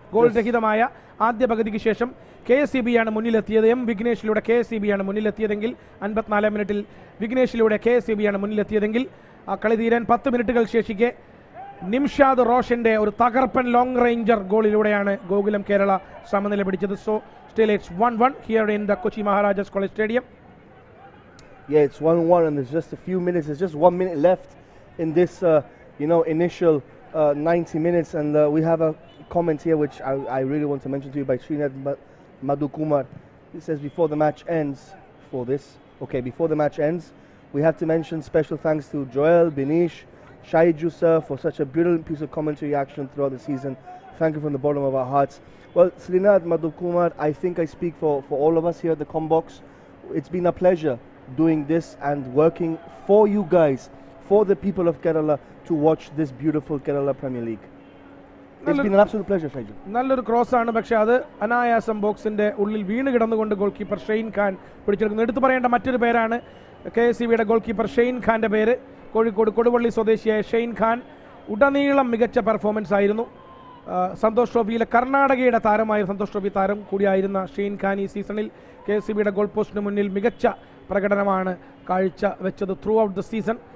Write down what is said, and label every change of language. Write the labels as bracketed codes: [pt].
[ml] Goal രഹിതമായ ആദ്യ പകുതിക്ക് ശേഷം KSEBയാണ് മുന്നിലെത്തിയത്. വിഘ്നേഷിലൂടെ KSEBയാണ് മുന്നിലെത്തിയതെങ്കിൽ 54 മിനിറ്റിൽ വിഘ്നേഷിലൂടെ KSEBയാണ് മുന്നിലെത്തിയതെങ്കിൽ ആ കളി തീരാൻ 10 മിനിറ്റുകൾ ശേഷിക്കെ നിംഷാദ് റോഷന്റെ ഒരു തകർപ്പൻ ലോങ് റേഞ്ചർ ഗോളിലൂടെയാണ് ഗോകുലം കേരള സമനില പിടിച്ചത്. [en] So still it's 1-1 here in the Kochi Maharajas College Stadium. Yeah, it's 1-1 and there's just a few minutes. There's just 1 minute left in this initial 90 minutes, and we have a comment here which I really want to mention to you by Srinad Madhukumar. He says before the match ends, before the match ends, we have to mention special thanks to Joel, Binish, Shaiju sir for such a brilliant piece of commentary action throughout the season. Thank you from the bottom of our hearts. Well, Srinad Madhukumar, I think I speak for all of us here at the Combox. It's been a pleasure doing this and working for you guys, for the people of Kerala, to watch this beautiful Kerala Premier League. It's been an absolute pleasure, Shaiju. [ml] നല്ലൊരു cross ആണ്, പക്ഷേ അത് അനായാസം ബോക്സിന്റെ ഉള്ളിൽ വീണ് കിടന്നുകൊണ്ട് goal keeper Shane Khan പിടിച്ചെടുക്കുന്നു. എടുത്തു പറയേണ്ട മറ്റൊരു പേരാണ് KSEBയുടെ ഗോൾ കീപ്പർ ഷെയ്ൻ ഖാന്റെ പേര്. കോഴിക്കോട് കൊടുവള്ളി സ്വദേശിയായ ഷെയ്ൻ ഖാൻ ഉടനീളം മികച്ച പെർഫോമൻസ് ആയിരുന്നു. സന്തോഷ് ട്രോഫിയിലെ കർണാടകയുടെ താരമായ സന്തോഷ് ട്രോഫി താരം കൂടിയായിരുന്ന ഷെയ്ൻ ഖാൻ ഈ സീസണിൽ KSEBയുടെ ഗോൾ പോസ്റ്റിന് മുന്നിൽ മികച്ച പ്രകടനമാണ് കാഴ്ച വെച്ചത് [en] Throughout the season.